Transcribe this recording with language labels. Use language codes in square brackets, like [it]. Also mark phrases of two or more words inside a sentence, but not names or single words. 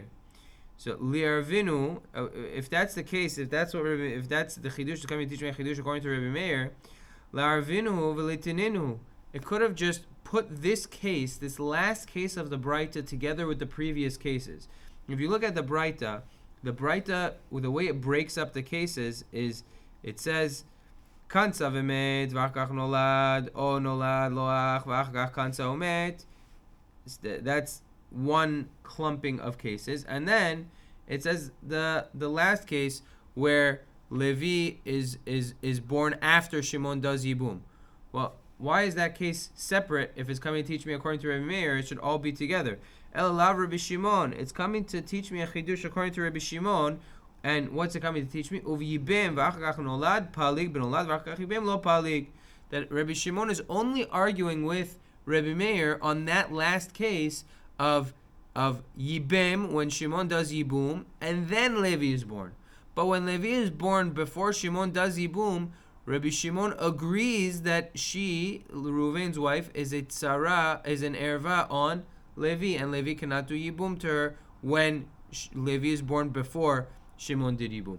[en] So li'arvinu, if that's the case, if that's the chidush coming to teach me a chidush according to Rabbi Meir, [arc] לערבינהו וליתנינהו. [en] It could have just put this case, this last case of the Braita, together with the previous cases. If you look at the Braita, the way it breaks up the cases is, it says, [he] כנסה ומת, ואחר כך נולד, או נולד לאח, ואחר כך כנסה ומת. [en] That's one clumping of cases. And then it says the last case where Levi is born after Shimon does yibum. Well, why is that case separate? If it's coming to teach me according to Rabbi Meir, it should all be together. [arc] אליבא רבי שמעון. [en] It's coming to teach me a chidush according to Rabbi Shimon. And what's it coming to teach me? [arc] וביבם ואחר כך נולד פליג בנולד ואחר כך יבם לא פליג. [en] That Rabbi Shimon is only arguing with Rabbi Meir on that last case of yibem, when Shimon does yibum, and then Levi is born. But when Levi is born before Shimon does yibum, Rabbi Shimon agrees that she, Reuven's wife, is a tzara, is an erva on Levi, and Levi cannot do yibum to her when Levi is born before Shimon did yibum.